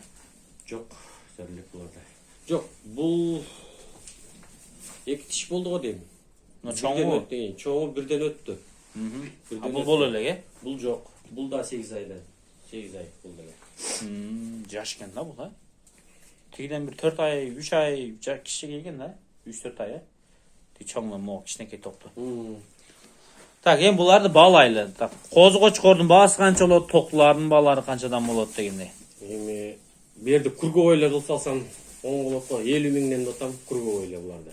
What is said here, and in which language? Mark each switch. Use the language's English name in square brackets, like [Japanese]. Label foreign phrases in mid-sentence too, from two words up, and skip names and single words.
[Kyrgyz] Жок, жарлык буларда. Жок, бул 2 тиш болду го дейм. Чоңу чоңу бирден өттү. Ha, bu bol эле, Бул жок. Бул да 8 айдан. 8 ай бул деле. Жаш экен да бул, ha? Тигиден bir 4 ay, 3 ay киши келген да. 3-4 ay, Тиги чоңдон могу кичинекей токту. Так, эми буларды баалайлы. Так, козу кочкордун баасы канча болот, токтулардын баалары канчадан болот дегендей. Эми бу жерде кургоо эле кылып салсам оң болот го. 50 миңден дотам кургоо эле буларды.